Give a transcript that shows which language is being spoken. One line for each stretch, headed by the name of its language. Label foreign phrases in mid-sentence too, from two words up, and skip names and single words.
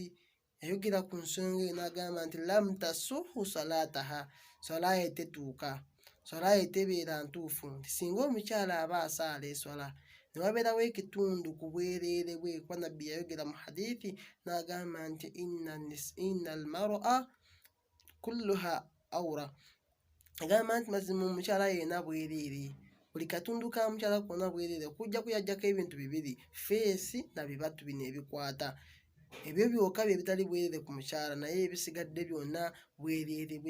Ganda: Yayogera ku nsonga eyo n'agamba nti
Arabic: لم تصح صلاتها,
Ganda: swala ye tetuuka, swala ye tebeera ntuufu. Singa omukyala aba asaala eswala ne wabeerawo ekitundu ku bwereere bwe, kuba nabbi yayogera mu hadithi n'agamba nti
Arabic: إن المرأة كلها عورة,
Ganda: agamba nti mazima omukyala yenna bwereere, buli katundu ka mukyala konna bwereere, okujja kuyajjako ebintu bibiri, feesi na bibatu bino ebikwata. Ebyo byokka bye bitali bwereere ku mukyala, naye ebisigadde byonna bwereere bwe.